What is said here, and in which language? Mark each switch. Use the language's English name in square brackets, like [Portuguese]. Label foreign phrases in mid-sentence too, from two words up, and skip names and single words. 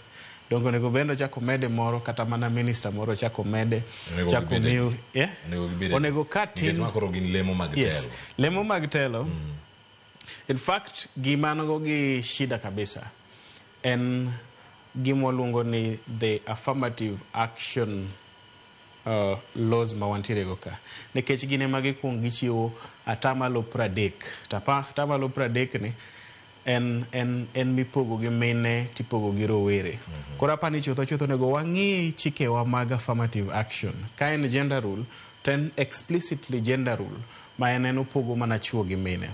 [Luo (Kenya and Tanzania)] Dongo nego bendo chako mede moro kata mana minister moro chako mede chako miu onego katin makoro gin lemo mag telo. Yes, lemo mag telo. [English] In fact, [Luo (Kenya and Tanzania)] gimanogo gi shida kabisa en gimwaluongo ni [English] the affirmative action laws [Luo (Kenya and Tanzania)] mawantire go ka. Nekech gine magi kuong gichiwo atamalo 30. Atamalo 30 ni en mipogo gi mine tipogo gi rowere. Kora pani chutho nego wang'i chikewa mag [English] affirmative action. [Luo (Kenya and Tanzania)] Ka en [English] gender rule, ten explicitly gender rule [Luo (Kenya and Tanzania)] ma en opogo mana chuo gi mine.